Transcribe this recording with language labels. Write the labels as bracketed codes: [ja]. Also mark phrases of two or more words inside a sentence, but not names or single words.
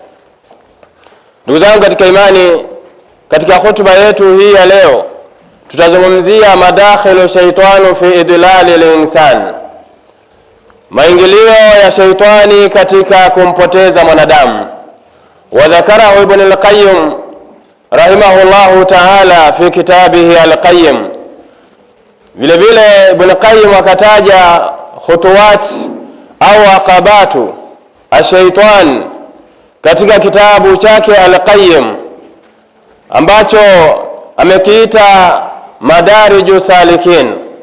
[sw] Ndugu zangu katika imani, katika hutuba yetu hii ya leo tutazungumzia [ar] مداخل الشيطان في إضلال الإنسان, [sw] maingilio ya shaitani katika kumpoteza mwanadamu. [ar] وذكره ابن القيم رحمه الله تعالى في كتابه القيم. [sw] Vile vile Ibn al-Qayyim akataja khutuwat au [ar] عقبات الشيطان [sw] katika kitabu chake al-Qayyim ambacho amekiita Madariju Salikin.